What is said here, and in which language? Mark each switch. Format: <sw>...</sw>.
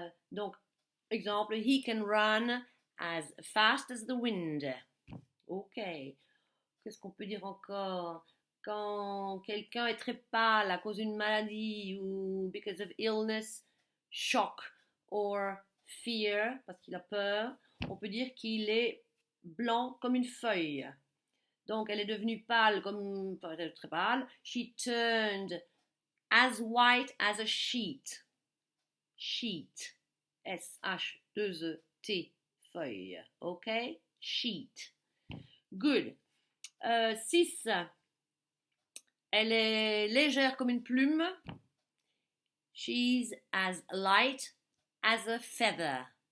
<fr>Donc, exemple,</fr> <en>he can run as fast as the wind. Ok.</en> <fr>Qu'est-ce qu'on peut dire encore? Quand quelqu'un est très pâle à cause d'une maladie ou</fr> <en>because of illness, shock or fear,</en> <fr>parce qu'il a peur, on peut dire qu'il est blanc comme une feuille. Donc, elle est devenue pâle comme, très pâle.</fr> <en>She turned as white as a sheet. Sheet. S-H-2-E-T. Feuille. Ok? Sheet. Good. 6.</en> <fr>Elle est légère comme une plume.</fr> <en>She's as light as a feather.</en>